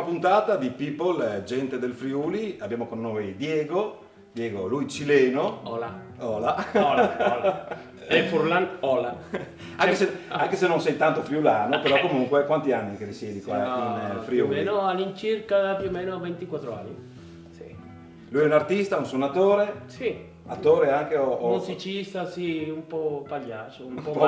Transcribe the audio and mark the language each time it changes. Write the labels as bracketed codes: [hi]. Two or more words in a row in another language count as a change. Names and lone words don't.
[it] puntata di People, gente del Friuli. Abbiamo con noi Diego, lui cileno. Hola. Hola. [es] Hola, hola. [it] E Furlan, hola. Anche se non sei tanto friulano, però comunque quanti anni che risiedi qua in Più o Friuli? meno all'incirca più o meno 24 anni. Sì. Lui è un artista, un suonatore, Sì. attore anche o Musicista, sì, un po' pagliaccio, un po'